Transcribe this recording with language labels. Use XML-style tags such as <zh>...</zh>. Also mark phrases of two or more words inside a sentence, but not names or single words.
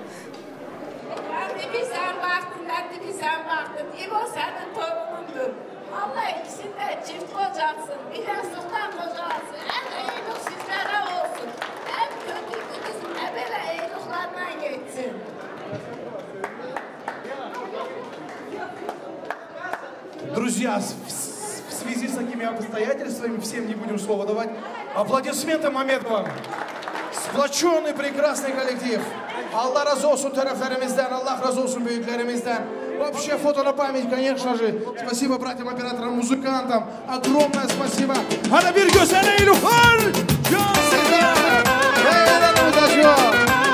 <tr>Bibi sen baktın, Latif'i sen baktın. İbo senin torunundur. Allah ikisini de çift kocatsın. Bir yastıktan kocasın. En iyilik sizlere olsun. En kötü gününüz böyle iyiliklerden geçsin.</tr> <ru>Друзья, в связи с такими обстоятельствами всем не будем слова давать. Аплодисменты Мамед вам. Splaçonlu прекрасный коллектив.</ru> <tr>Allah razı olsun taraflarımızdan, Allah razı olsun büyüklerimizden.</tr> <ru>Вообще фото на память, конечно же. Спасибо братьям, операторам, музыкантам. Огромное спасибо.</ru> <tr>Hadi bir güzel eylükler. Cansızlar. Meydanımıza şu.</tr>